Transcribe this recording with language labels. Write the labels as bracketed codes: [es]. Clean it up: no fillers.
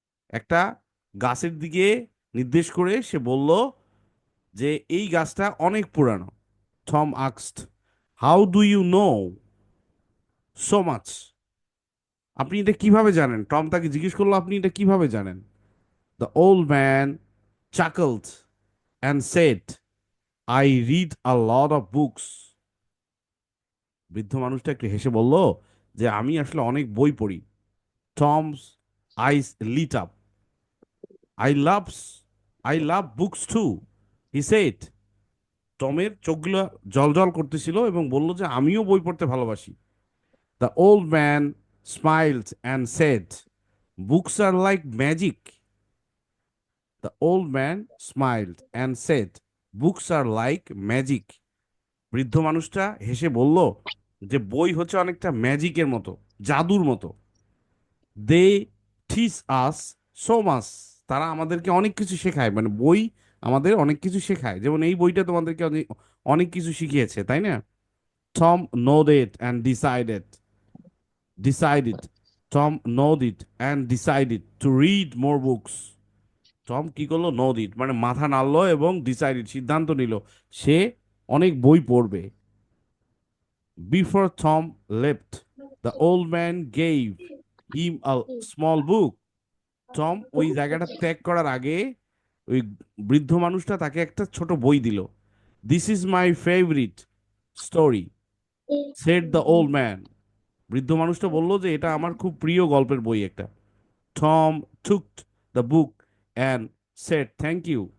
[bn] একটা গাছের দিকে নির্দেশ করে সে বলল যে এই গাছটা অনেক পুরানো। Tom [en] আক্সড how do you know so much. [bn] আপনি এটা কিভাবে জানেন? টম তাকে জিজ্ঞেস করলো আপনি এটা কিভাবে জানেন। [en] The old man chuckled and said, I read a lot of books. [bn] বৃদ্ধ মানুষটা একটু হেসে বলল যে আমি আসলে অনেক বই পড়ি। [en] Tom's eyes lit up. I loves I love books too, he said. [bn] টমের চোখগুলো জলজল করতেছিল এবং বলল যে আমিও বই পড়তে ভালোবাসি। [en] The old man smiled and said, books are like magic. The old man smiled and said, books are like magic. [bn] বৃদ্ধ মানুষটা হেসে বলল যে বই হচ্ছে অনেকটা ম্যাজিকের মতো, জাদুর মতো। [en] They teach us so much. [bn] তারা আমাদেরকে অনেক কিছু শেখায়, মানে বই আমাদের অনেক কিছু শেখায়, যেমন এই বইটা তোমাদেরকে অনেক অনেক কিছু শিখিয়েছে, তাই না? [en] Tom nodded and decided Tom nodded and decided to read more books. [bn] Tom কি করলো? nodded মানে মাথা নাড়লো এবং decided সিদ্ধান্ত নিল সে অনেক বই পড়বে। [en] Before Tom left, the old man gave him a small book. [bn] Tom ওই জায়গাটা ত্যাগ করার আগে ওই বৃদ্ধ মানুষটা তাকে একটা ছোট বই দিল। [en] This is my favourite story, said the old man. [bn] বৃদ্ধ মানুষটা বলল যে এটা আমার খুব প্রিয় গল্পের বই একটা। Tom [en] Took the book and said thank you.